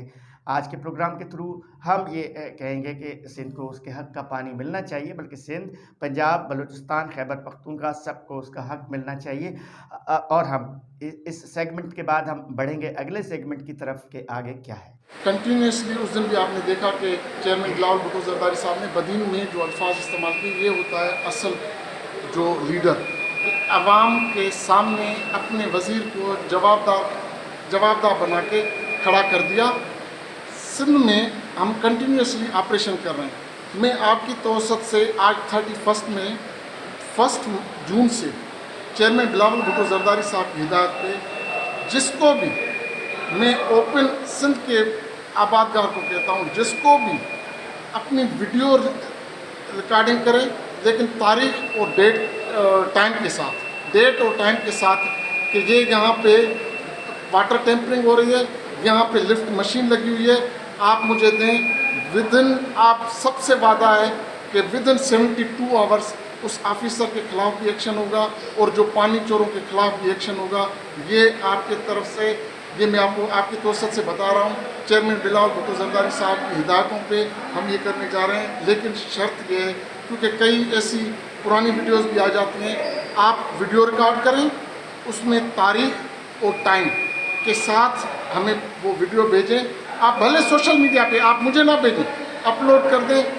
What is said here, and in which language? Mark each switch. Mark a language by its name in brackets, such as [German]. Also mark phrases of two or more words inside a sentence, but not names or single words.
[Urdu] آج کے پروگرام کے تھرو ہم یہ کہیں گے کہ سندھ کو اس کے حق کا پانی ملنا چاہیے، بلکہ سندھ، پنجاب، بلوچستان، خیبر پختونخوا سب کو اس کا حق ملنا چاہیے. اور ہم اس سیگمنٹ کے بعد ہم بڑھیں گے اگلے سیگمنٹ کی طرف کہ آگے کیا ہے. کنٹینیوسلی اس دن بھی آپ نے دیکھا کہ چیئرمین بلاول بھٹو زرداری صاحب نے بدین میں جو الفاظ استعمال کیے، یہ ہوتا ہے اصل جو لیڈر عوام کے سامنے اپنے وزیر کو جوابدار بنا کے کھڑا کر دیا. سندھ میں ہم کنٹینیوسلی آپریشن کر رہے ہیں. میں آپ کی وساطت سے آج 1 جون سے چیئرمین بلاول بھٹو زرداری صاحب کی ہدایت پہ جس کو بھی میں اوپن سندھ کے آبادگار کو کہتا ہوں، جس کو بھی اپنی [English] video recording [Urdu] کرے، لیکن تاریخ اور ٹائم کے ساتھ کہ یہ یہاں پہ [English] water tampering [Urdu] ہو رہی ہے، یہاں پہ [English] lift machine [Urdu] لگی ہوئی ہے، آپ مجھے دیں. وِدِن آپ سب سے وعدہ ہے کہ [English] within 72 hours [Urdu] اس آفیسر کے خلاف بھی ایکشن ہوگا اور جو پانی چوروں کے خلاف بھی ایکشن ہوگا. یہ آپ کے طرف سے، یہ میں آپ کو آپ کی وساطت سے بتا رہا ہوں. چیئرمین بلاول بھٹو زرداری صاحب کی ہدایتوں پہ ہم یہ کرنے جا رہے ہیں. لیکن شرط یہ ہے، کیونکہ کئی ایسی پرانی ویڈیوز بھی آ جاتی ہیں، آپ [English] video record [Urdu] کریں، اس میں تاریخ اور ٹائم کے ساتھ ہمیں وہ ویڈیو بھیجیں. آپ بھلے [English] social media [Urdu] پہ آپ مجھے نہ بھیجیں، اپلوڈ کر دیں.